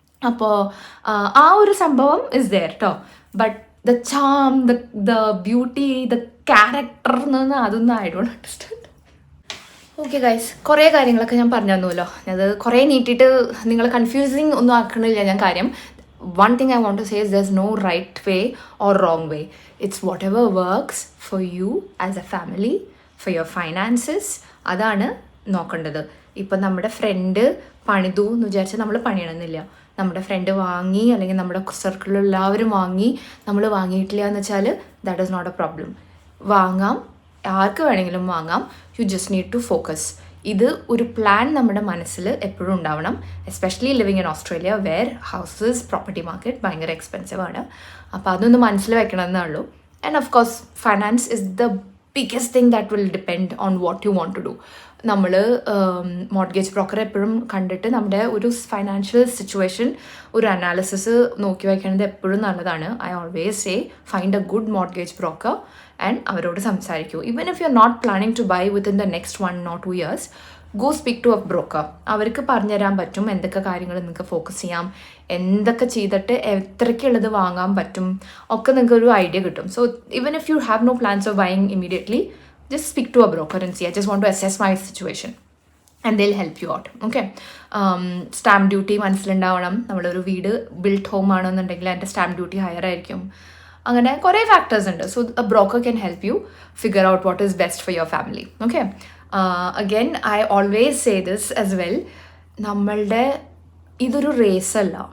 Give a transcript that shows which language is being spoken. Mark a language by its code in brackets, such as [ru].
[ml] അപ്പോൾ ആ ഒരു സംഭവം [en] is there [ml] കേട്ടോ. But [en] the charm, the beauty, the character [ml] എന്ന് അതൊന്നും [en] I don't understand. [ml] Okay guys, കുറേ കാര്യങ്ങളൊക്കെ ഞാൻ പറഞ്ഞു തന്നുമല്ലോ. അത് കുറേ നീട്ടിയിട്ട് നിങ്ങൾ കൺഫ്യൂസിങ് ഒന്നും ആക്കണില്ല ഞാൻ. [en] കാര്യം one thing I want to say is there's no right way or wrong way. It's whatever works for you as a family, for your finances. [ml] അതാണ് നോക്കേണ്ടത്. ഇപ്പം നമ്മുടെ ഫ്രണ്ട് പണിതു എന്ന് വിചാരിച്ചാൽ നമ്മൾ പണിയണമെന്നില്ല. നമ്മുടെ ഫ്രണ്ട് വാങ്ങി അല്ലെങ്കിൽ നമ്മുടെ സർക്കിളിൽ എല്ലാവരും വാങ്ങി നമ്മൾ വാങ്ങിയിട്ടില്ല എന്ന് വെച്ചാൽ [en] That is not a problem. [ml] വാങ്ങാം, ആർക്ക് വേണമെങ്കിലും വാങ്ങാം. [en] You just need to focus. [ml] ഇത് ഒരു പ്ലാൻ നമ്മുടെ മനസ്സിൽ എപ്പോഴും ഉണ്ടാവണം. Especially living in Australia wear houses property market ഭയങ്കര എക്സ്പെൻസീവ് ആണ്. അപ്പോൾ അതൊന്ന് മനസ്സിൽ വെക്കണമെന്നേ ഉള്ളൂ. [en] And of course finance is the biggest thing that will depend on what you want to do. [ml] നമ്മൾ മോർഗേജ് ബ്രോക്കർ എപ്പോഴും കണ്ടിട്ട് നമ്മുടെ ഒരു ഫൈനാൻഷ്യൽ സിറ്റുവേഷൻ ഒരു അനാലിസിസ് നോക്കി വയ്ക്കുന്നത് എപ്പോഴും നല്ലതാണ്. [en] I always say find a good mortgage broker and [ml] അവരോട് സംസാരിക്കൂ. [en] Even if you are not planning to buy within the next 1 or 2 years, go speak to a broker. [ml] അവർക്ക് പറഞ്ഞുതരാൻ പറ്റും എന്തൊക്കെ കാര്യങ്ങൾ നിങ്ങൾക്ക് ഫോക്കസ് ചെയ്യാം, എന്തൊക്കെ ചെയ്തിട്ട് എത്രയ്ക്കുള്ളത് വാങ്ങാൻ പറ്റും ഒക്കെ നിങ്ങൾക്ക് ഒരു ഐഡിയ കിട്ടും. [en] So even if you have no plans of buying immediately, just speak to a broker and see, I just want to assess my situation, and they'll help you out. Okay. [ml] Stamp duty മനസ്സിലുണ്ടാവണം. നമ്മളൊരു വീട് built home ആണെന്നുണ്ടെങ്കിൽ അതിൻ്റെ stamp duty higher ആയിരിക്കും. അങ്ങനെ കുറേ factors ഉണ്ട്. [en] So a broker can help you figure out what is best for your family. Okay. Again I always say this as well, [ml] നമ്മളുടെ ഇതൊരു റേസ് അല്ല.